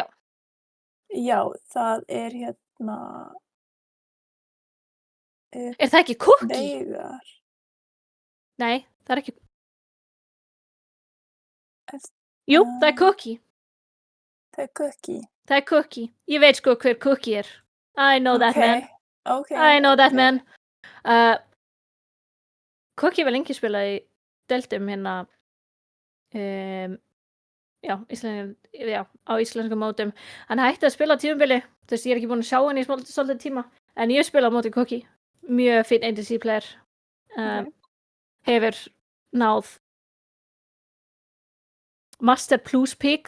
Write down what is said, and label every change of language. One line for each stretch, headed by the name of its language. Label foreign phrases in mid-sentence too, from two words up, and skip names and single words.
Icelandic: Já, það er Er það ekki Cookie? Veigar. Nei, það er ekki. Jú, það er Cookie. Það er Cookie. Það er Cookie. Ég veit sko hver Cookie er.
English: I know that man. I know that man.
Icelandic: Cookie var lengi spilað í deildum á íslenskum mótum. Hann hætti að spila á tímabili. Þú veist, ég er ekki búin að sjá hann í svolítið tíma. En ég spila á móti Cookie. Mjög fín
English: ADC player.
Icelandic: Hefur náð Master Plus Peak.